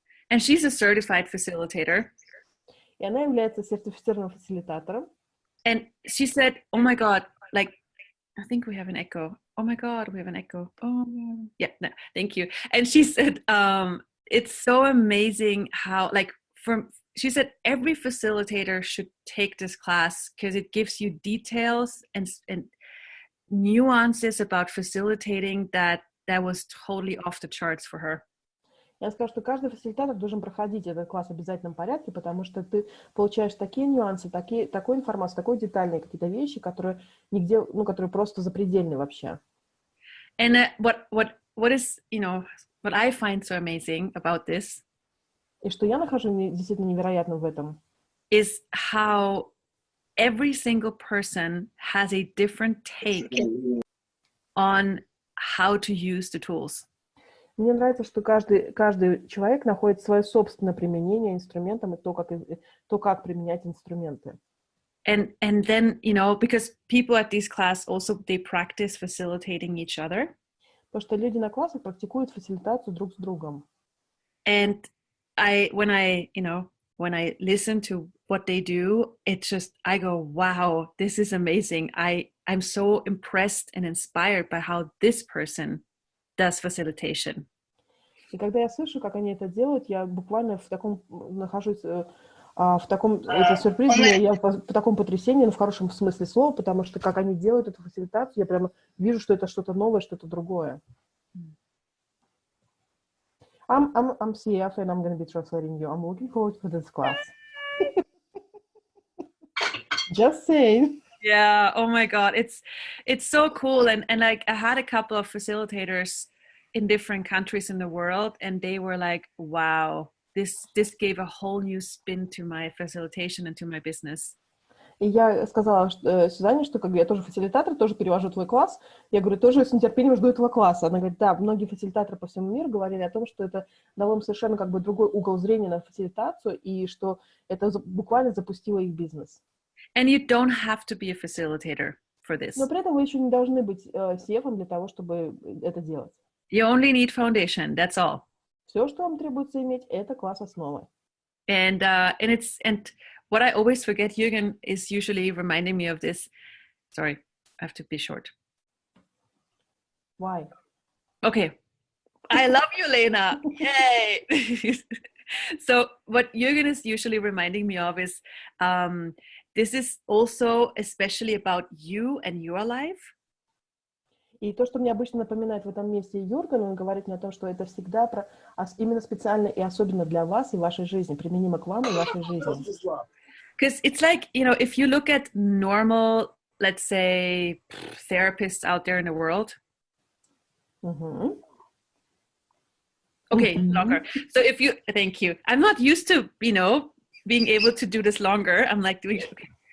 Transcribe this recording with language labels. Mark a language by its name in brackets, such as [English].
[English] And she's a certified facilitator. [Russian] И она является сертифицированным фасилитатором. [English] And she said, "Oh my God, like, I think we have an echo. Oh my God, we have an echo. Oh, yeah, no, thank you." And she said, "It's so amazing how, like, she said every facilitator should take this class because it gives you details and nuances about facilitating that was totally off the charts for her." [Russian] Я скажу, что каждый фасилитатор должен проходить этот класс в обязательном порядке, потому что ты получаешь такие нюансы, такую информацию, такие детальные какие-то вещи, которые нигде, которые просто запредельны вообще. [English] And what is, what I find so amazing about this, [Russian] и что я нахожу действительно невероятным в этом, [English] is how every single person has a different take on how to use the tools. [Russian] Мне нравится, что каждый человек находит свое собственное применение инструментам и то, как применять инструменты. [English] And then, because people at this class also, they practice facilitating each other. [Russian] Потому что люди на классах практикуют фасилитацию друг с другом. [English] And when I listen to what they do, it's just, I go, wow, this is amazing. I'm so impressed and inspired by how this person does facilitation. [Russian] И когда я слышу, как они это делают, я буквально нахожусь в таком сюрпризе, я в таком потрясении, но в хорошем смысле слова, потому что как они делают эту фасилитацию, я прямо вижу, что это что-то новое, что-то другое. [English] I'm CF and I'm going to be translating you. I'm looking forward to this class. Just saying. Yeah, oh my God, it's so cool. And like I had a couple of facilitators in different countries in the world, and they were like, wow, this gave a whole new spin to my facilitation and to my business. [Russian] И я сказала Сюзанне, что я тоже фасилитатор, тоже перевожу твой класс. Я говорю, тоже с нетерпением жду этого класса. Она говорит, да, многие фасилитаторы по всему миру говорили о том, что это дало им совершенно другой угол зрения на фасилитацию, и что это буквально запустило их бизнес. [English] And you don't have to be a facilitator for this. [Russian] Но при этом вы еще не должны быть CF для того, чтобы это делать. [English] You only need foundation, that's all. [Russian] Все, что вам требуется иметь, это класс основы. [English] And what I always forget, Jürgen is usually reminding me of this. Sorry, I have to be short. Why? Okay. I love you, Lena. Yay! So what Jürgen is usually reminding me of is this is also especially about you and your life. [Russian] И то, что мне обычно напоминает в этом месте Юрген, он говорит мне о том, что это всегда именно специально и особенно для вас и вашей жизни, применимо к вам и вашей жизни. [English] Because it's like, if you look at normal, let's say, therapists out there in the world. Mm-hmm. Okay, longer. So thank you. I'm not used to, being able to do this longer. I'm like doing, okay.